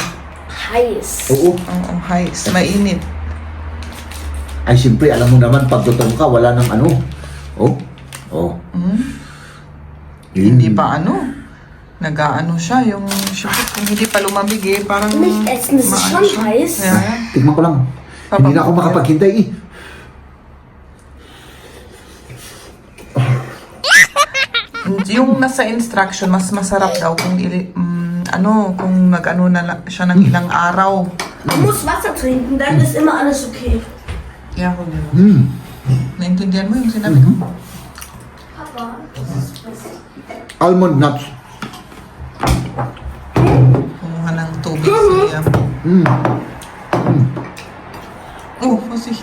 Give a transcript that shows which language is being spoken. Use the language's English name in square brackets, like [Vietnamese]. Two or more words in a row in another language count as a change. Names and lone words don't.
[German] Heiß. [Filipino] Oo. Oo, highs. Mainit. Ay, siyempre, alam mo naman, pag gutom ka, wala nang ano. Oh. Oh. Hindi pa ano. Nag-aano siya. Yung syempre, kung hindi pa lumamig eh. Parang [German] Nicht essen, es ist [Filipino] maano [German] schon [Filipino] siya. [German] heiß. [Filipino] Ayan. Tignan ko lang. Hindi na ako makapaghintay, eh. Yung nasa instruction, mas masarap daw kung kung nag-ano na siya ng ilang araw. [German] Du musst Wasser trinken, dann ist immer alles okay. [Filipino] Kaya ko diba? Naintindihan mo yung sinabi ko? Papa. [English] Almond nuts. [Filipino] Kumuha ng tubig siya. [German] Oh, Vorsicht.